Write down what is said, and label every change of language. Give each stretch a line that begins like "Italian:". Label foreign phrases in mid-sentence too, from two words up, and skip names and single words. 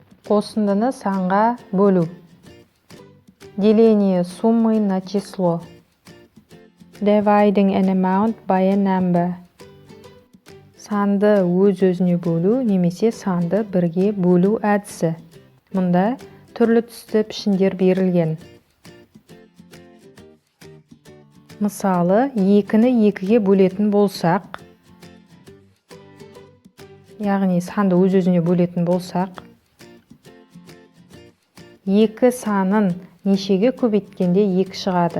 Kazakh: Қосындыны санға бөлу.
Russian: Деление суммы на число.
English: Dividing an amount by a number.
Kazakh: Санды өз-өзіне бөлу немесе санды бірге бөлу әдісі. Мұнда түрлі түсті пішіндер берілген. Мысалы, 2-ні 2-ге бөлетін болсақ, яғни санды өз-өзіне бөлетін болсақ, 2 санын нешеге көбейткенде 2 шығады.